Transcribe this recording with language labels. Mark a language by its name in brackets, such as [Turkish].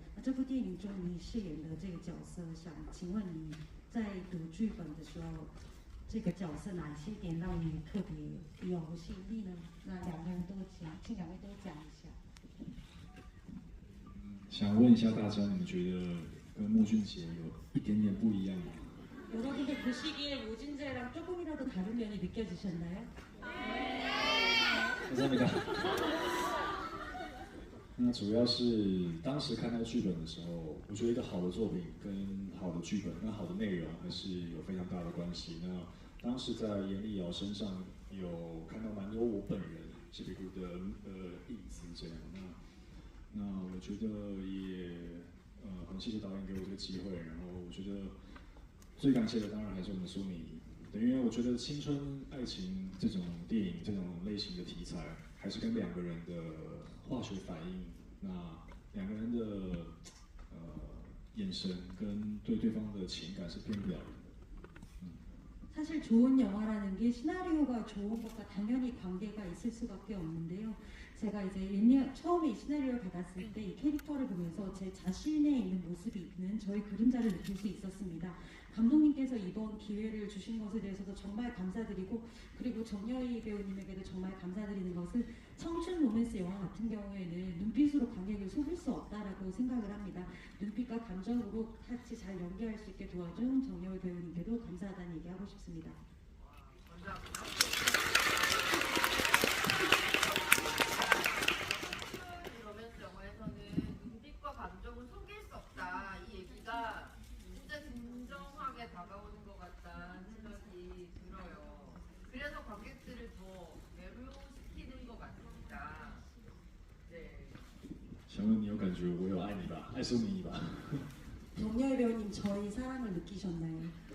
[Chinese] 那这部电影中你饰演的这个角色，想请问你在读剧本的时候，这个角色哪些点让你特别有吸引力呢？那两个人都讲，请两位都讲一下。想问一下大家，你们觉得跟莫俊杰有一点点不一样吗？ [Korean] 여러분들 보시기에 우진재랑 조금이라도 다른 면이 느껴지셨나요? 감사합니다. [Chinese] 那主要是当时看到剧本的时候，我觉得一个好的作品跟好的剧本、跟好的内容还是有非常大的关系。那当时在严立瑶身上有看到蛮多我本人这个的影子，这样。那我觉得也很谢谢导演给我这个机会，然后我觉得最感谢的当然还是我们的苏敏仪，对，因为我觉得青春爱情这种电影这种类型的题材，还是跟两个人的化学反应，那两个人的眼神跟对对方的情感是骗不了人的。 [Korean] 사실 좋은 영화라는 게 시나리오가 좋은 것과 당연히 관계가 있을 수밖에 없는데요. 제가 이제 처음에 이 시나리오를 받았을 때 이 캐릭터를 보면서 제 자신에 있는 모습이 있는 저의 그림자를 느낄 수 있었습니다. 감독님께서 이번 기회를 주신 것에 대해서도 정말 감사드리고, 그리고 정여희 배우님에게도 정말 감사드리는 것은 청춘 로맨스 영화 같은 경우에는 눈빛으로 관객을 속일 수 없다라고 생각을 합니다. 눈빛과 감정으로 같이 잘 연기할 수 있게 도와준 정여희 배우님께도 감사하다는 얘기하고 싶습니다. 감사합니다. 로맨스 영화에서는 눈빛과 감정을 속일 수 없다 이 얘기가 진짜 진정하게 다가오는 것 같다는 생각이 들어요. 그래서 관객들을 더 매료시키는 것 같습니다. 네. [Chinese] 想问你有感觉我有爱你吧，爱苏敏仪吧？ [Korean] 정여희 배우님 저희 사랑을 느끼셨나요?